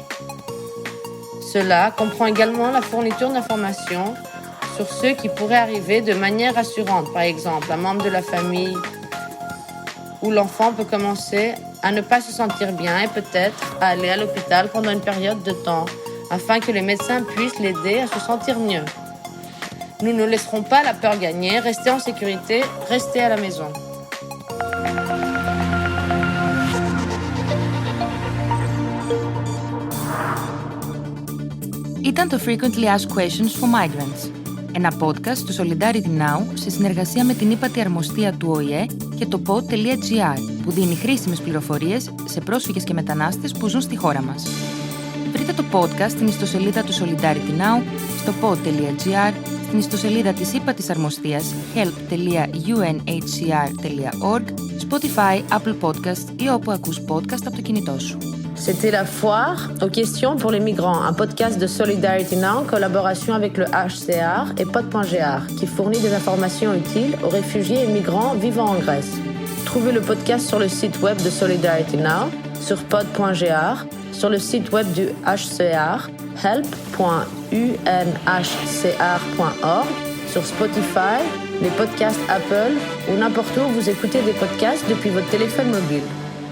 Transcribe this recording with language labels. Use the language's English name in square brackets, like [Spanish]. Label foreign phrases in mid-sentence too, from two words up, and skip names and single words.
[French] Cela comprend également la fourniture d'informations sur ce qui pourrait arriver de manière rassurante, par exemple un membre de la famille où l'enfant peut commencer à ne pas se sentir bien et peut-être à aller à l'hôpital pendant une période de temps afin que les médecins puissent l'aider à se sentir mieux. Nous ne laisserons pas la peur gagner, restez en sécurité, restez à la maison. [Greek] Ήταν το Frequently Asked Questions for Migrants, ένα podcast του Solidarity Now σε συνεργασία με την ύπατη αρμοστία του ΟΗΕ και το pod.gr που δίνει χρήσιμες πληροφορίες σε πρόσφυγες και μετανάστες που ζουν στη χώρα μας. Βρείτε το podcast στην ιστοσελίδα του Solidarity Now, στο pod.gr, στην ιστοσελίδα της ύπατης αρμοστίας help.unhcr.org, Spotify, Apple Podcasts ή όπου ακούς podcast από το κινητό σου. [French] C'était La Foire aux questions pour les migrants, un podcast de Solidarity Now en collaboration avec le HCR et pod.gr qui fournit des informations utiles aux réfugiés et migrants vivant en Grèce. Trouvez le podcast sur le site web de Solidarity Now, sur pod.gr, sur le site web du HCR, help.unhcr.org, sur Spotify, les podcasts Apple ou n'importe où vous écoutez des podcasts depuis votre téléphone mobile.